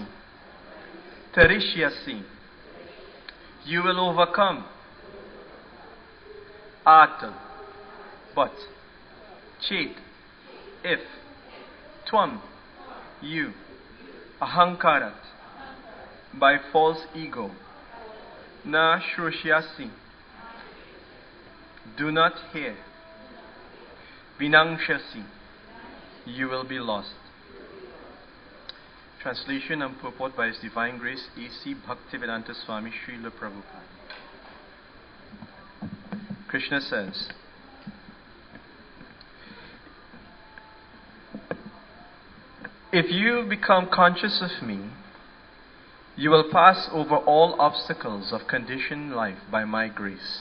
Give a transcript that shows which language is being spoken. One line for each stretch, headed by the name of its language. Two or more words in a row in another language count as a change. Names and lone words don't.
English: Tarishyasi, you will overcome. At, but. Chet, if. Tvam, you. Ahankarat, by false ego.
Sanskrit: Na shrushyasi,
English: do not hear. Vinangshasi, you will be lost. Translation and purport by His Divine Grace A.C. Bhaktivedanta Swami Srila Prabhupada. Krishna says, if you become conscious of me, you will pass over all obstacles of conditioned life by my grace.